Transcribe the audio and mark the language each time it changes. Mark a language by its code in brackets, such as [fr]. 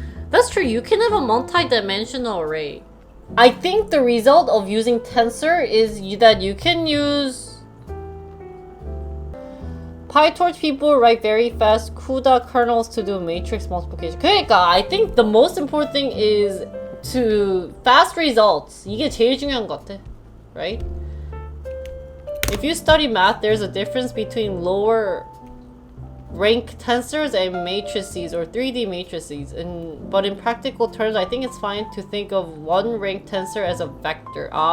[en] That's true, you can have a multi-dimensional array. I think the result of using tensor is that you can use Pytorch people write very fast CUDA kernels to do matrix multiplication. [ko] 그러니까 [en] I think the most important thing is to fast results. [ko] 이게 제일 중요한 것 같아, [en] right? If you study math, there's a difference between lower rank tensors and matrices or 3D matrices. But in practical terms, I think it's fine to think of one rank tensor as a vector.